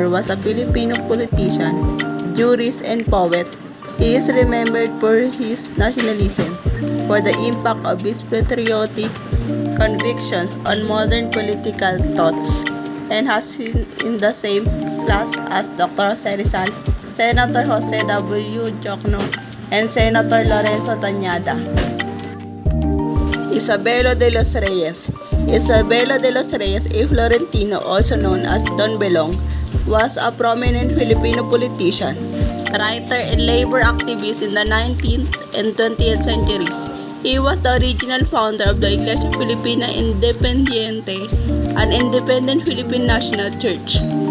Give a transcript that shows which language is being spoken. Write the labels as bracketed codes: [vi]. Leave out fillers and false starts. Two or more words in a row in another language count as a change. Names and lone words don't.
[en] was a Filipino politician, jurist, and poet. He is remembered for his nationalism, for the impact of his patriotic convictions on modern political thoughts, and has seen in the same class as Dr. Jose Rizal, Senator Jose W. Jocno, and Senator Lorenzo Tañada. Isabelo de los Reyes. Isabelo de los Reyes, a Florentino, also known as Don Belong, was a prominent Filipino politician, writer, and labor activist in the 19th and 20th centuries. He was the original founder of the Iglesia Filipina Independiente, an independent Philippine national church.